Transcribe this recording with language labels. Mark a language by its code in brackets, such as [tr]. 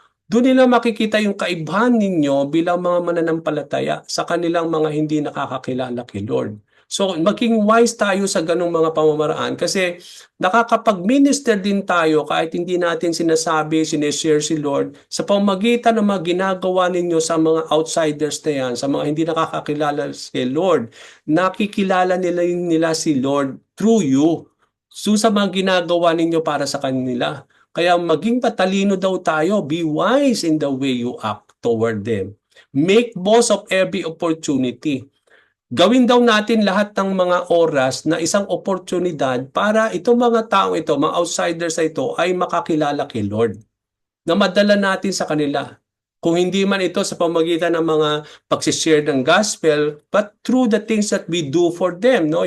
[tl] Doon nila makikita yung kaibahan ninyo bilang mga mananampalataya sa kanilang mga hindi nakakakilala kay Lord. So maging wise tayo sa ganong mga pamamaraan kasi nakakapag-minister din tayo kahit hindi natin sinasabi, sineshare si Lord sa pamamagitan ng mga ginagawa ninyo sa mga outsiders na yan, sa mga hindi nakakakilala kay Lord. Nakikilala nila si Lord [en] through you. [tl] So sa mga ginagawa ninyo para sa kanila. Kaya maging patalino daw tayo. [en] Be wise in the way you act toward them. Make most of every opportunity. [tl] Gawin daw natin lahat ng mga oras na isang oportunidad para itong mga tao ito, mga outsiders na ito, ay makakilala kay Lord. Na madala natin sa kanila. Kung hindi man ito sa pamagitan ng mga pagsishare ng gospel, [en] but through the things that we do for them, [tl] no?